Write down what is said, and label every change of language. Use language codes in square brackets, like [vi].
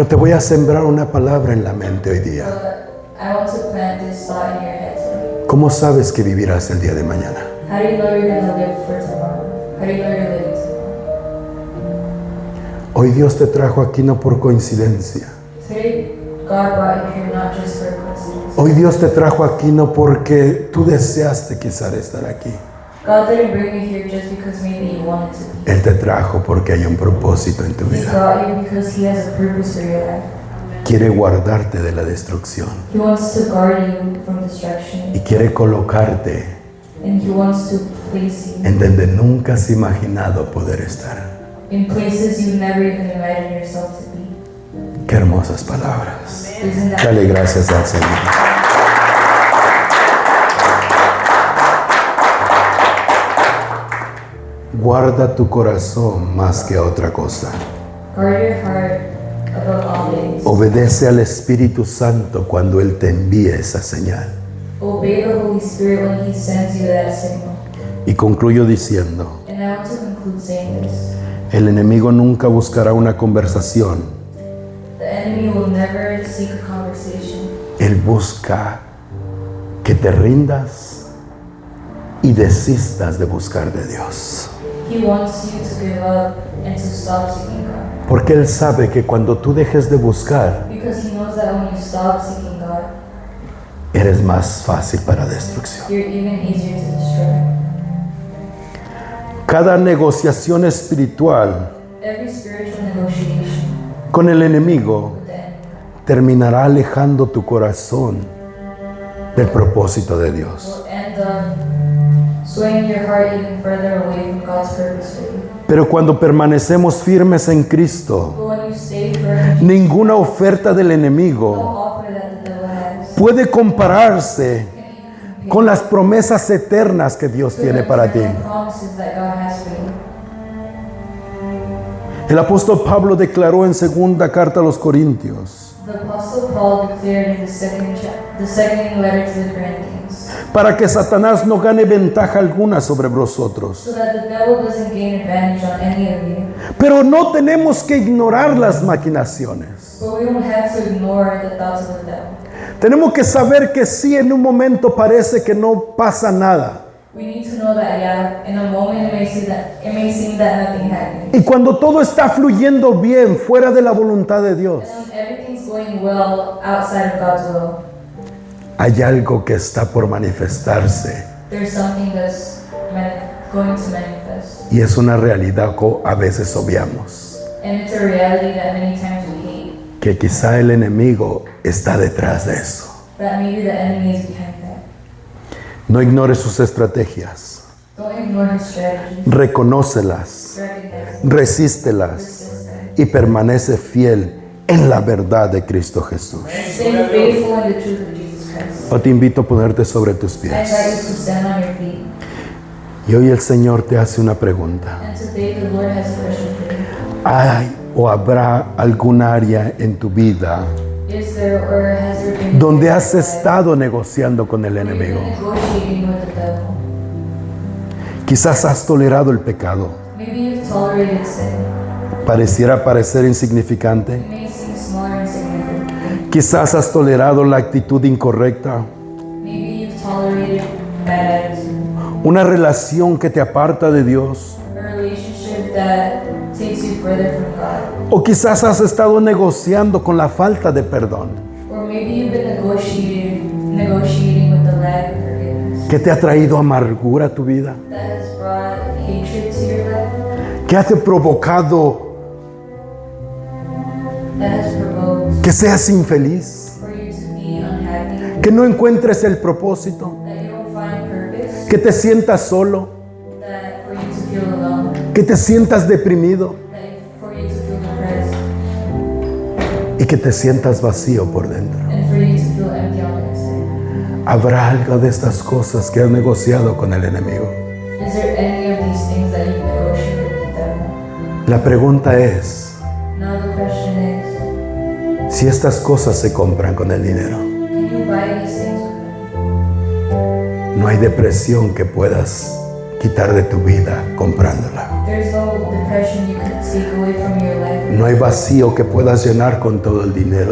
[es] Pero te voy a sembrar una palabra en la mente hoy día. [en] But I want to plant this thought in your head today. [es] ¿Cómo sabes que vivirás el día de mañana? [en] How do you know you're going to live for tomorrow? How do you know you're living tomorrow? [es] Hoy Dios te trajo aquí no por coincidencia. [en] Today, God brought you here not just for coincidence. [es] Hoy Dios te trajo aquí no porque tú deseaste quizás estar aquí. [en] God didn't bring you here just because maybe you wanted to be. [es] Él te trajo porque hay un propósito en tu [en] He [es] vida. [en] brought you because He has a purpose for your life. [es] Quiere guardarte de la destrucción [en] He wants to guard you from destruction. [es] y quiere colocarte [en] And He wants to place you [es] en donde nunca has imaginado poder estar. [en] in places you never even imagined yourself to be. [es] Qué hermosas palabras. [en] Isn't that [es] Dale gracias al Señor. Guarda tu corazón más que otra cosa. [en] guard your heart above all things. [es] Obedece al Espíritu Santo cuando Él te envíe esa señal. [en] Obey the Holy Spirit when He sends you that signal. [es] Y concluyo diciendo, [en] And I want to conclude saying this. [es] el enemigo nunca buscará una conversación. [en] The enemy will never seek a conversation. [es] Él busca que te rindas y desistas de buscar de Dios. [en] He wants you to give up and to stop seeking God. [es] Porque Él sabe que cuando tú dejes de buscar, [en] Because He knows that when you stop seeking God, [es] eres más fácil para destrucción. [en] you're even easier to destroy. [es] Cada negociación espiritual [en] Every spiritual negotiation [es] con el enemigo [en] with the enemy [es] terminará alejando tu corazón del propósito de Dios. [en] will end up swaying your heart even further away from God's purpose for you. [es] Pero cuando permanecemos firmes en Cristo, [en] But when you stay firm, [es] ninguna oferta del [en] no [es] enemigo [en] offer that the devil has [es] puede compararse con las promesas eternas que Dios [en] to [es] tiene [en] the [es] para ti. [en] eternal promises that God has for you. [es] El apóstol Pablo declaró en segunda carta a los Corintios, [en] The Apostle Paul declared in the second letter to the Corinthians, [es] para que Satanás no gane ventaja alguna sobre vosotros. [en] so that the devil doesn't gain advantage on any of you. [es] Pero no tenemos que ignorar las maquinaciones. [en] But we don't have to ignore the thoughts of the devil. [es] Tenemos que saber que sí, en un momento parece que no pasa nada. [en] We need to know that, yeah, in a moment it may seem that nothing happened. [es] Y cuando todo está fluyendo bien fuera de la voluntad de Dios, [en] And when everything's going well outside of God's will, [es] hay algo que está por manifestarse. [en] there's something that's going to manifest. [es] Y es una realidad que a veces obviamos. [en] And it's a reality that many times we hate. [es] Que quizá el enemigo está detrás de eso. [en] That maybe the enemy is behind that. [es] No ignores sus estrategias. [en] Don't ignore his strategy. [es] Reconócelas, [en] Recognize [es] resístelas [en] resist them. [es] y permanece fiel en la verdad de Cristo Jesús. [en] Stay faithful in the truth of Jesus Christ. [es] Yo te invito a ponerte sobre tus [en] I invite you [es] pies. [en] to stand on your feet. [es] Y hoy el Señor te hace una pregunta. [en] And today the Lord has a question for you. [es] ¿Hay o habrá algún área en tu vida [en] Is there or has there been [es] donde has estado negociando con el [en] where you've [es] enemigo? [en] been negotiating with the devil? [es] Quizás has tolerado el pecado. [en] Maybe you've tolerated sin. [es] Pareciera parecer insignificante. [en] It may seem small or insignificant. [es] Quizás has tolerado la actitud incorrecta [en] Maybe you've tolerated bad attitude. [es] una relación que te aparta de Dios. [en] a relationship that takes you further from God. [es] O quizás has estado negociando con la falta de perdón, [en] Or maybe you've been negotiating with the lack of forgiveness [es] que te ha traído amargura a tu vida, [en] that has brought hatred to your life, [es] que ha te provocado [en] that has provoked [es] que seas infeliz, [en] for you to be unhappy, [es] que no encuentres el propósito, [en] that you don't find purpose, [es] que te sientas solo, [en] that for you to feel alone, [es] que te sientas deprimido [en] that for you to feel depressed, [es] y que te sientas vacío por dentro. [en] and for you to feel empty on the inside. [es] ¿Habrá algo de estas cosas que has negociado con el enemigo? [en] Is there any of these things that you've negotiated with the devil? [es] La pregunta es, [en] Now the question is, [es] si estas cosas se compran con el dinero, [en] can you buy these things with money? [es] no hay depresión que puedas quitar de tu vida comprándola. [en] There's no depression you could take away from your life. [es] No hay vacío que puedas llenar con todo el dinero